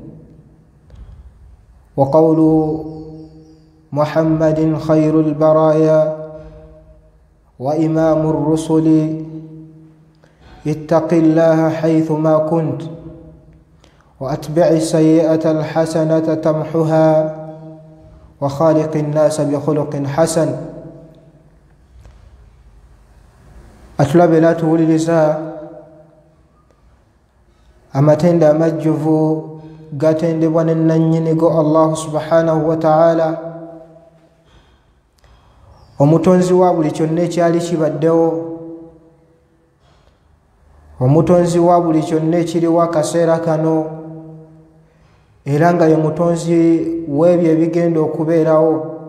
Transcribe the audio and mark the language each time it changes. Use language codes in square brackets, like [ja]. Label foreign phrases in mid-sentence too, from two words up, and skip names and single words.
[ar] وقول محمد خير البرايا وإمام الرسل: اتق الله حيثما كنت، وأتبع السيئة الحسنة تمحها، وخالق الناس بخلق حسن. [lg] atulabira tuwuliriza amatende amajjuvu gatendebwa ne nannyinigo [ar] الله سبحانه وتعالى, [lg] omutonzi wa buli kyonna ekyali kibaddewo, omutonzi wa buli kyonna ekiriwo akaseera kano, era nga ye mutonzi w'ebyo ebigenda okubeerawo.